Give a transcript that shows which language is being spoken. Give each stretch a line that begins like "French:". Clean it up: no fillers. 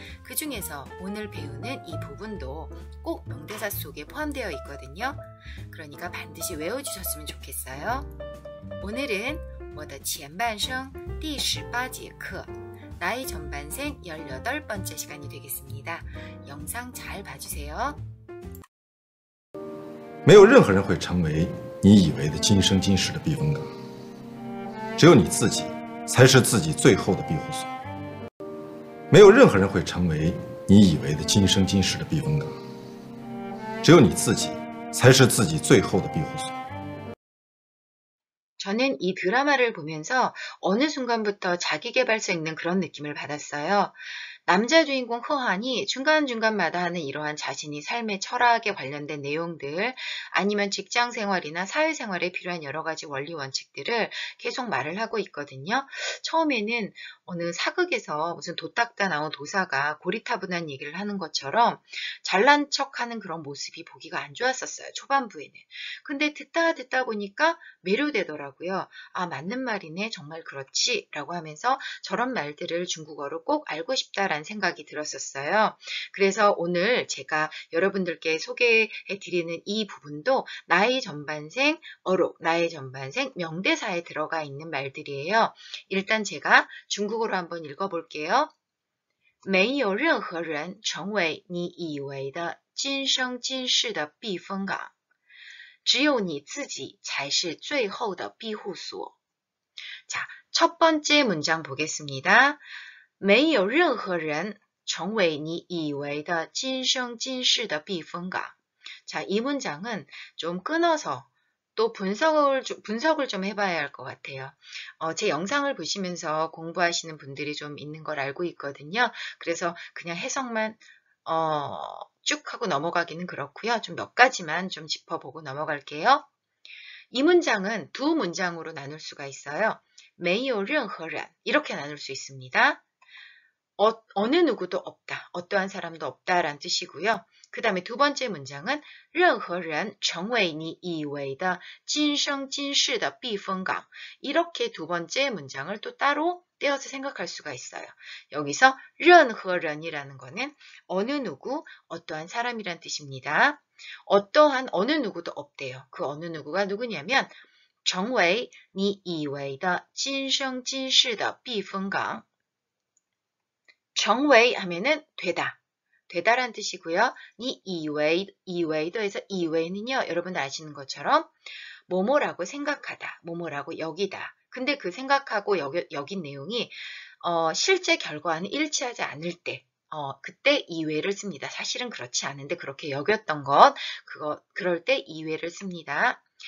Korean: 그 중에서 오늘 배우는 이 부분도 꼭 명대사 속에 포함되어 있거든요. 그러니까 반드시 외워주셨으면 좋겠어요. 오늘은
Chinese: 我的前半生第18节课
Korean: 나의 전반생 18번째 시간이 되겠습니다. 영상 잘 봐주세요.
Chinese: 没有任何人会成为你以为的今生今世的避风港，只有你自己才是自己最后的庇护所。没有任何人会成为你以为的今生今世的避风港，只有你自己才是自己最后的庇护所。
Korean: 저는 이 드라마를 보면서 어느 순간부터 자기계발서 읽는 그런 느낌을 받았어요. 남자 주인공 허한이 중간중간마다 하는 이러한 자신이 삶의 철학에 관련된 내용들 아니면 직장생활이나 사회생활에 필요한 여러 가지 원리 원칙들을 계속 말을 하고 있거든요. 처음에는 어느 사극에서 무슨 도닦다 나온 도사가 고리타분한 얘기를 하는 것처럼 잘난 척하는 그런 모습이 보기가 안 좋았었어요. 초반부에는. 근데 듣다 보니까 매료되더라고요. 아, 맞는 말이네. 정말 그렇지. 라고 하면서 저런 말들을 중국어로 꼭 알고 싶다라는 생각이 들었었어요. 그래서 오늘 제가 여러분들께 소개해드리는 이 부분도 나의 전반생 어록, 나의 전반생 명대사에 들어가 있는 말들이에요. 일단 제가 중국어로 한번 읽어볼게요.
Chinese: 没有任何人成为你以为的今生今世的避风港，只有你自己才是最后的庇护所.
Korean: 자, 첫 번째 문장 보겠습니다.
Chinese: 没有任何人成为你以为的今生今世的避风港.
Korean: 자, 이 문장은 좀 끊어서 또 분석을 좀 해봐야 할 것 같아요. 제 영상을 보시면서 공부하시는 분들이 좀 있는 걸 알고 있거든요. 그래서 그냥 해석만 쭉 하고 넘어가기는 그렇고요. 좀 몇 가지만 좀 짚어보고 넘어갈게요. 이 문장은 두 문장으로 나눌 수가 있어요.
Chinese: 没有任何人
Korean: 이렇게 나눌 수 있습니다. 어느 누구도 없다, 어떠한 사람도 없다라는 뜻이고요. 그 다음에 두 번째 문장은
Chinese: 任何人成为你以为的今生今世的避风港
Korean: 이렇게 두 번째 문장을 또 따로 떼어서 생각할 수가 있어요. 여기서 任何人이라는 거는 어느 누구, 어떠한 사람이란 뜻입니다. 어떠한 어느 누구도 없대요. 그 어느 누구가 누구냐면
Chinese: 成为你以为的今生今世的避风港 成为
Korean: 하면은 되다란 뜻이고요. 니 이웨이도 해서 이웨이는요, 여러분 아시는 것처럼 뭐뭐라고 생각하다, 뭐뭐라고 여기다. 근데 그 생각하고 여긴 내용이 실제 결과와는 일치하지 않을 때 그때 이웨를 씁니다. 사실은 그렇지 않은데 그렇게 여겼던 것, 그럴 때 이웨를 씁니다.